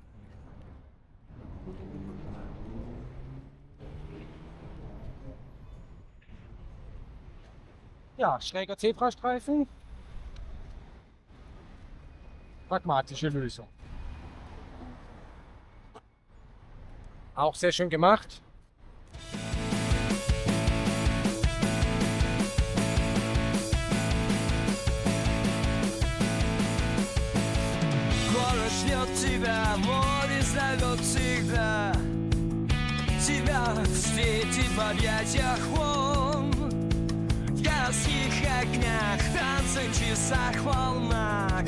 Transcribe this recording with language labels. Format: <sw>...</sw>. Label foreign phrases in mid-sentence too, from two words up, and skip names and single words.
<de>Ja, schräger Zebrastreifen. Pragmatische Lösung. Auch sehr schön gemacht.</de> <ru>Тебя, море зовет всегда. Тебя встретить в объятиях волн, в городских огнях, танцах, часах, волнах.</ru>